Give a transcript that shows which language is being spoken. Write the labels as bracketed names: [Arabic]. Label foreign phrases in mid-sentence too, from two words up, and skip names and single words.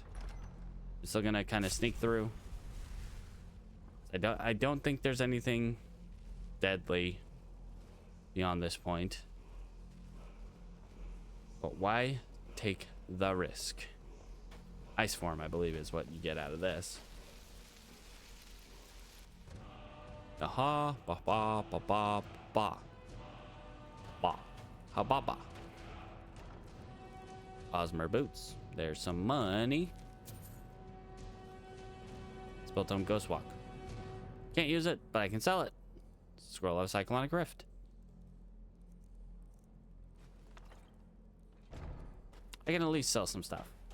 [English] I'm still gonna kind of sneak through. I don't think there's anything deadly beyond this point. But why take the risk? Ice form, I believe, is what you get out of this. Aha, ba ba ba ba ba ba ha ba ba. Osmer boots. There's some money. Spelltome Ghost Walk. Can't use it, but I can sell it. Scroll of Cyclonic Rift. I can at least sell some stuff.